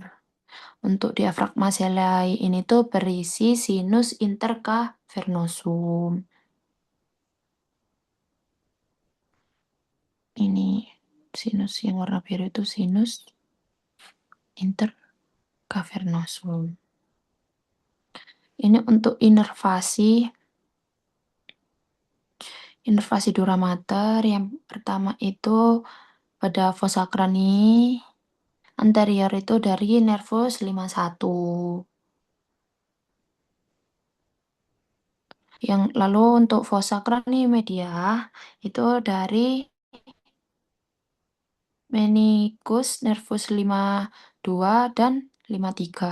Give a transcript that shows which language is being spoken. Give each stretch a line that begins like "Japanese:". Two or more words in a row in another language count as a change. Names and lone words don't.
Indonesian: Untuk
Latin: diafragma sellae
Indonesian: ini tuh berisi
Latin: sinus intercavernosum.
Indonesian: Ini sinus yang warna biru itu
Latin: sinus intercavernosum.
Indonesian: Ini untuk inervasi Inervasi
Latin: dura mater
Indonesian: yang pertama itu pada
Latin: fossa crani anterior
Indonesian: itu dari nervus 51. Yang lalu untuk
Latin: fossa crani media
Indonesian: itu dari meniscus nervus 52 dan 53.